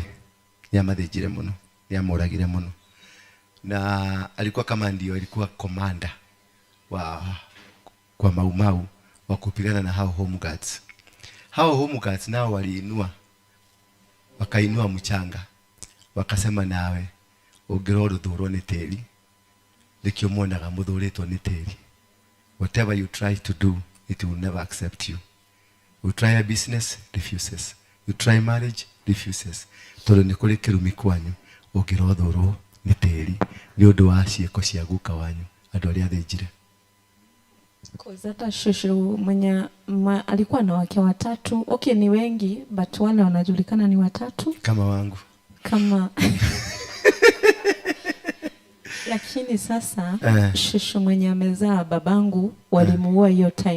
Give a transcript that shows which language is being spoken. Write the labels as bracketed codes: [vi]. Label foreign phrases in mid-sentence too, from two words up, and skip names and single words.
[ki] Nyamadhejire muno, nyamoragire muno. [sw] Na alikuwa kama ndio alikuwa commander kwa Maumau wa kupigana na hao [en] home guards. [ki] Hao [en] home guards [sw] nao waliinua, wakainua mchanga, wakasema [ki] nawe ungiroro thuro ni teri nikio monaga muthuritwo ni teri. [en] Whatever you try to do, it will never accept you. You try a business, refuses. You try marriage, refuses. [ki] Tolo ni kuri kirumi kwanyu ungiroro thuro ni teri ni undu wa cieko cia guka wanyu andu aria thejire. [sw] Hata shushu mwenye alikuwa na wake watatu. Okay, ni wengi but wale wanajulikana ni watatu kama wangu kama lakini sasa shushu mwenye amezaa babangu walimuua hiyo time.